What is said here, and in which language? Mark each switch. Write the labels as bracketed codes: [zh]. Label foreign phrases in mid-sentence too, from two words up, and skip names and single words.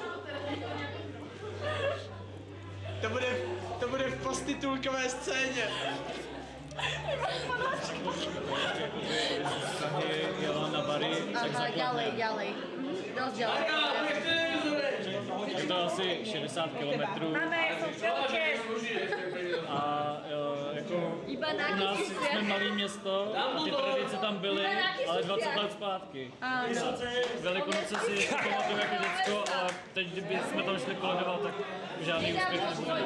[cs] To bude v postitulkové scéně. Jela na bary, tak [sk] Ďalej. Dosť ďalej. [cs] je to asi 60 kilometrů. A jako [sk] Iba u na nás tisíce. [cs] jsme malé město a ty tradice tam byly, ale 20 let zpátky. Velikonoce si ještě pamatuju jako děcko a teď, kdyby jsme tam šli koledovat, tak žádný úspěch nebude.